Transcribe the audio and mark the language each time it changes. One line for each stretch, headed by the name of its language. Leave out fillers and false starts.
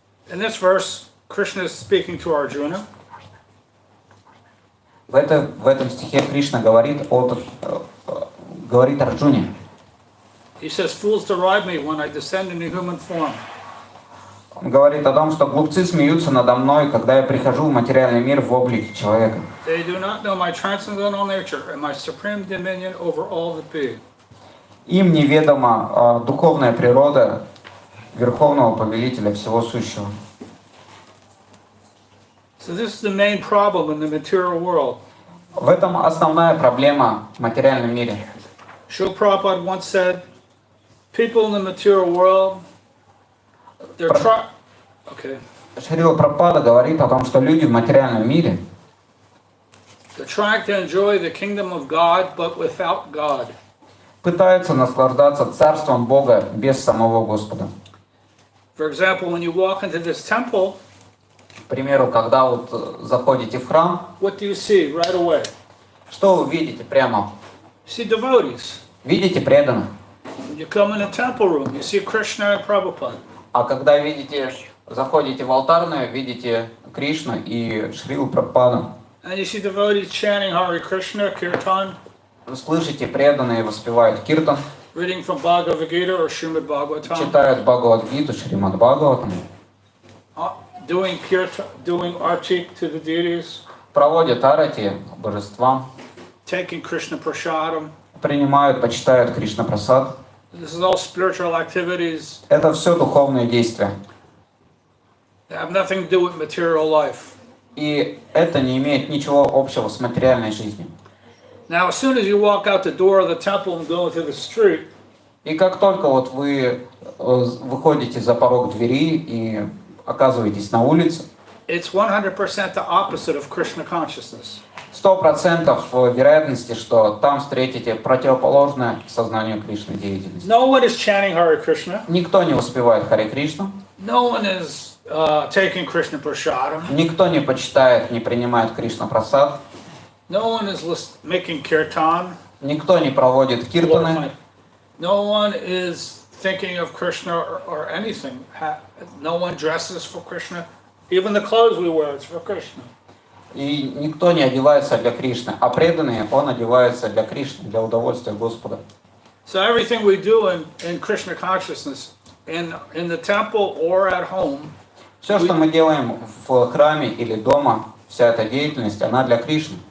English: In this verse, Krishna is speaking to Arjuna.
Russian: В этом стихе Кришна говорит Арджуне.
English: He says, fools deride me when I descend into human form.
Russian: Он говорит о том, что глупцы смеются надо мной, когда я прихожу в материальный мир в облике человека.
English: They do not know my transcendental nature and my supreme dominion over all that be.
Russian: Им неведома духовная природа Верховного Повелителя всего сущего.
English: So this is the main problem in the material world.
Russian: В этом основная проблема в материальном мире.
English: Srila Prabhupada once said, people in the material world, they're trying. Okay.
Russian: Шрила Прабхупада говорит о том, что люди в материальном мире
English: They're trying to enjoy the kingdom of God, but without God.
Russian: пытаются наслаждаться царством Бога без самого Господа.
English: For example, when you walk into this temple,
Russian: К примеру, когда вот заходите в храм,
English: what do you see right away?
Russian: что вы видите прямо?
English: You see devotees.
Russian: Видите преданных.
English: When you come in a temple room, you see Krishna and Prabhupada.
Russian: А когда заходите в алтарную, видите Кришну и Шрилу Прабхупаду.
English: And you see devotees chanting Hare Krishna, Kirtan,
Russian: Вы слышите, преданные воспевают киртан,
English: reading from Bhagavad Gita or Srimad Bhagavatam,
Russian: читают Бхагавад-гиту, Шримад Бхагаватам,
English: doing kirtan, doing arti to the deities,
Russian: проводят арати божествам,
English: taking Krishna prasadam.
Russian: принимают, почитают Кришна Прасад.
English: This is all spiritual activities
Russian: Это все духовные действия.
English: that have nothing to do with material life.
Russian: И это не имеет ничего общего с материальной жизнью.
English: Now, as soon as you walk out the door of the temple and go into the street,
Russian: И как только вот вы выходите за порог двери и оказываетесь на улице,
English: it's 100% the opposite of Krishna consciousness.
Russian: 100% вероятности, что там встретите противоположное сознанию Кришны деятельность.
English: No one is chanting Hare Krishna.
Russian: Никто не воспевает Харе Кришну,
English: No one is taking Krishna prasadam.
Russian: никто не почитает, не принимает Кришна Прасад,
English: No one is making kirtan.
Russian: никто не проводит киртаны,
English: No one is thinking of Krishna or anything. No one dresses for Krishna. Even the clothes we wear, it's for Krishna.
Russian: и никто не одевается для Кришны, а преданный, он одевается для Кришны, для удовольствия Господа.
English: So everything we do in Krishna consciousness, in the temple or at home,
Russian: Все, что мы делаем в храме или дома, вся эта деятельность, она для Кришны.